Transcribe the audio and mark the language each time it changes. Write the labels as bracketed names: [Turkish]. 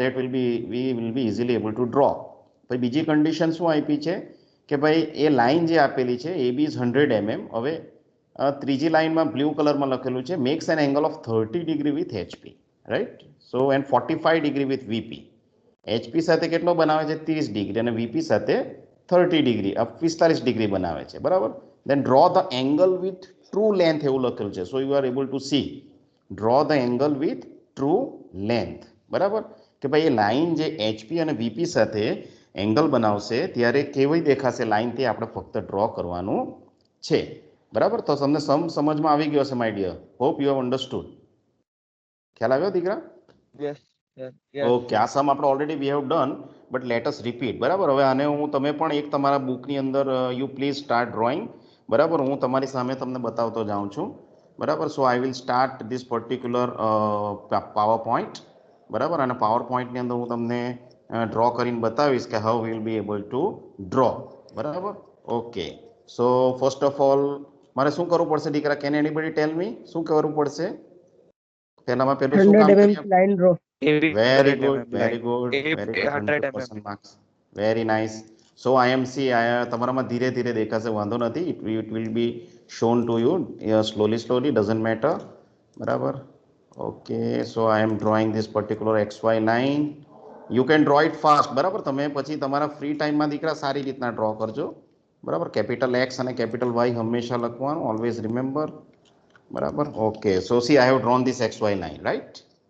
[English] That will be we will be easily able to draw. [Gujarati] પછી બીજી condition શું આપી છે કે ભાઈ એ લાઈન જે આપેલી છે એ બી ઇઝ 100 mm. હવે ત્રીજી લાઈનમાં બ્લુ કલરમાં લખેલું છે [English] makes an angle of 30 degree with HP, [Gujarati] right. [English] So and 45 degree with VP. [Gujarati] HP સાથે કેટલો બનાવે છે? 30 ડિગ્રી, અને VP સાથે 30 ડિગ્રી 45 ડિગ્રી બનાવે છે, બરાબર. [English] then draw the angle with true length [Gujarati] એવું લખેલું છે. [English] so you are able to see draw the angle with true length, બરાબર. [Gujarati] કે ભાઈ એ લાઈન જે HP અને VP સાથે એંગલ બનાવશે ત્યારે કેવી દેખાશે લાઈન તે આપણે ફક્ત ડ્રો કરવાનું છે, બરાબર. તો તમને સમજમાં આવી ગયો હશે my dear. [English] Hope you have understood. [Gujarati] ખ્યાલ આવ્યો દીકરા? [English] Yes, yes. Okay, [Gujarati] આ સમ આપણે [English] Already we have done, but let us repeat, બરાબર. [Gujarati] હવે આને હું તમે પણ એક તમારા બુકની અંદર [English] you please start drawing, [Gujarati] બરાબર. હું તમારી સામે તમને બતાવતો જાઉં છું, [English] બરાબર. So I will start this particular power point, બરાબર. [Gujarati] અને પાવર પોઈન્ટની અંદર હું તમને ડ્રો કરીને બતાવીશ કે [English] how will be able to draw, [Gujarati] બરાબર. Okay, so first of all મારે શું કરવું પડશે દીકરા? [English] can anybody tell me [Gujarati] શું કરવું પડશે? પહેલામાં પહેલું શું કામ કરીએ? [English] line draw. Very good, very good, very good. 100% marks. Very nice. [Gujarati] So IMC તમારામાં ધીરે ધીરે દેખાશે, વાંધો નથી. [English] It will be shown to you slowly, doesn't matter, બરાબર. Okay, so I am drawing this particular XY line. You can draw it fast, બરાબર. [Gujarati] તમે પછી તમારા ફ્રી ટાઈમમાં દીકરા સારી રીતના ડ્રો કરજો, બરાબર. કેપિટલ X અને કેપિટલ Y હંમેશા લખવાનું, [English] always remember, [Gujarati] બરાબર. [English] Okay, so see I have drawn this XY line, right?